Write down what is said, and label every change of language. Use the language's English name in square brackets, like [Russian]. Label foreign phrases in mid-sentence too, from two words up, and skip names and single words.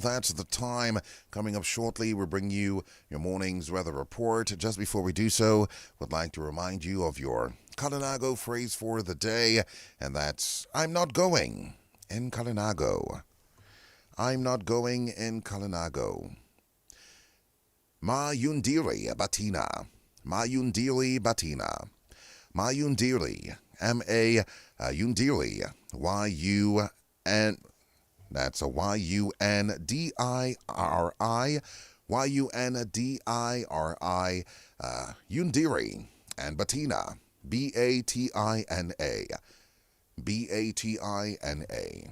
[English] That's the time. Coming up shortly, we'll bring you your morning's weather report. Just before we do so, would like to remind you of your [Island Carib] Kalinago [English] phrase for the day, and that's I'm not going in Kalinago. I'm not going in Kalinago. [Island Carib] Ma yundiri batina. Ma yundiri batina. Ma yundiri. M-A yundiri. [English] Y-U-N. That's a Y-U-N-D-I-R-I. [Island Carib] Yundiri, Yundiri, and Batina, Batina, Batina.